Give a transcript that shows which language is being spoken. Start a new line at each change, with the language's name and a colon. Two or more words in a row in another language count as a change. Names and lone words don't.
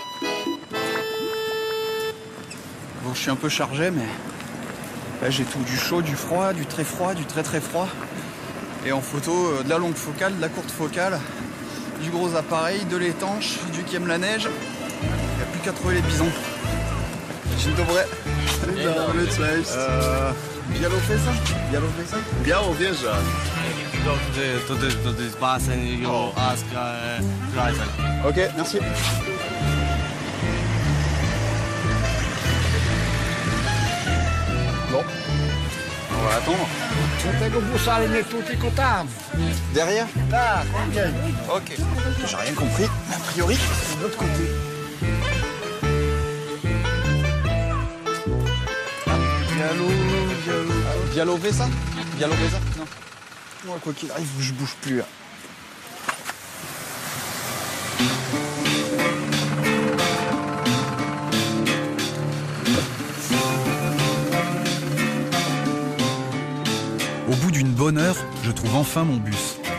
French: Bon, je suis un peu chargé, mais là j'ai tout, du chaud, du froid, du très froid, du très très froid. Et en photo, de la longue focale, de la courte focale, du gros appareil, de l'étanche, du qui aime la neige. Il n'y a plus qu'à trouver les bisons.
Polish: Dzień dobry. Cześć. Białowieża? Białowieża? Białowieża. To jest basen,
English: ask driver.
French: Ok, merci. Bon, on va attendre.
Polish: Tego busa, ale nie tu, tylko tam.
French: Derrière? Tak, on vient. Ok. J'ai rien compris, mais a priori, De l'autre côté. Białowieża? Białowieża? Non. Moi, quoi qu'il arrive, je bouge plus là. Au bout d'une bonne heure, je trouve enfin mon bus.